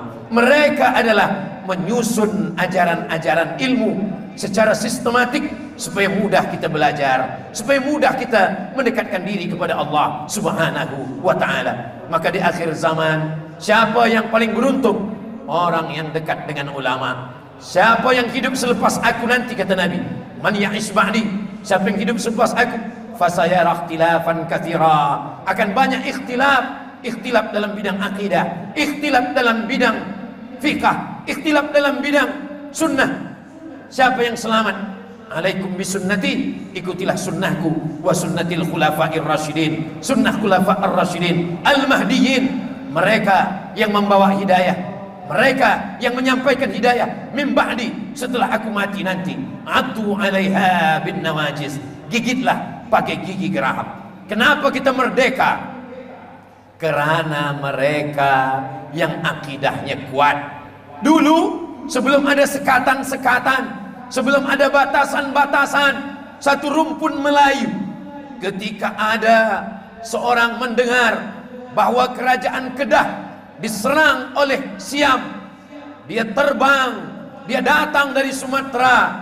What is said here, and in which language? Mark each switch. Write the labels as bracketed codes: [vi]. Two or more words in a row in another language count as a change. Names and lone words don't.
[ms] Mereka adalah menyusun ajaran-ajaran ilmu secara sistematik supaya mudah kita belajar, supaya mudah kita mendekatkan diri kepada Allah [ar] سبحانه وتعالى. [ms] Maka di akhir zaman, siapa yang paling beruntung? Orang yang dekat dengan ulama. Siapa yang hidup selepas aku nanti, kata Nabi, [ar] من يعش بعدي, [ms] siapa yang hidup selepas aku, [ar] فسيرى اختلافا كثيرا, [ms] akan banyak ikhtilaf. Ikhtilaf dalam bidang akidah, ikhtilaf dalam bidang fiqh, ikhtilaf dalam bidang sunnah. Siapa yang selamat? [ar] عليكم بسنتي, [ms] ikutilah sunnahku, [ar] وسنة الخلفاء الراشدين, [ms] sunnah [ar] الخلفاء الراشدين المهديين, [ms] mereka yang membawa hidayah, mereka yang menyampaikan hidayah [ar] من بعدي, [ms] setelah aku mati nanti. [ar] عضوا عليها بالنواجذ, [ms] gigitlah pakai gigi geraham. Kenapa kita merdeka? Kerana mereka yang akidahnya kuat. Dulu sebelum ada sekatan-sekatan, sebelum ada batasan-batasan, satu rumpun Melayu, ketika ada seorang mendengar bahwa kerajaan Kedah diserang oleh Siam, dia terbang, dia datang dari Sumatera.